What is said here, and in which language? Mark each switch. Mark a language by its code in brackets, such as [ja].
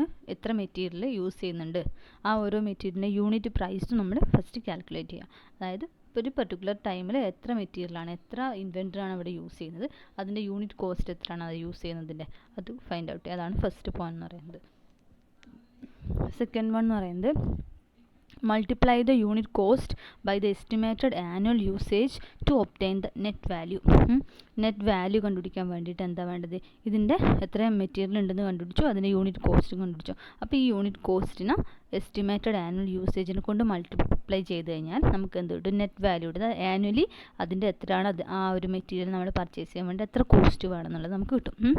[ml] എത്ര material use ചെയ്യുന്നുണ്ട്, ആ ഓരോ മെറ്റീരിയലിൻ്റെ യൂണിറ്റ് പ്രൈസ് നമ്മൾ ഫസ്റ്റ് കാൽക്കുലേറ്റ് ചെയ്യുക. അതായത് ഒരു പെർട്ടിക്കുലർ ടൈമിൽ എത്ര മെറ്റീരിയലാണ്, എത്ര ഇൻവെൻറ്ററി ആണ് അവിടെ യൂസ് ചെയ്യുന്നത്, അതിൻ്റെ യൂണിറ്റ് കോസ്റ്റ് എത്രയാണ് അത് യൂസ് ചെയ്യുന്നതിൻ്റെ, അത് ഫൈൻഡ് ഔട്ട് ചെയ്യുക. അതാണ് ഫസ്റ്റ് പോയിന്റ് എന്ന് പറയുന്നത്. [en] second one [ml] എന്ന് പറയുന്നത് [en] multiply the unit cost by the estimated annual usage to obtain the net value. [ml] Net value കണ്ടുപിടിക്കാൻ വേണ്ടിയിട്ട് എന്താ വേണ്ടത്? ഇതിൻ്റെ എത്ര മെറ്റീരിയൽ ഉണ്ടെന്ന് കണ്ടുപിടിച്ചു, അതിൻ്റെ യൂണിറ്റ് കോസ്റ്റ് കണ്ടുപിടിച്ചു. അപ്പോൾ ഈ യൂണിറ്റ് കോസ്റ്റിന് എസ്റ്റിമേറ്റഡ് ആനുവൽ യൂസേജിനെ കൊണ്ട് മൾട്ടിപ്ലൈ ചെയ്ത് കഴിഞ്ഞാൽ നമുക്ക് എന്ത് കിട്ടും? നെറ്റ് വാല്യൂ കിട്ടും. ആനുവലി അതിൻ്റെ എത്രയാണ് അത് ആ ഒരു മെറ്റീരിയൽ നമ്മൾ പർച്ചേസ് ചെയ്യാൻ വേണ്ടി എത്ര കോസ്റ്റ് വേണമെന്നുള്ളത് നമുക്ക് കിട്ടും.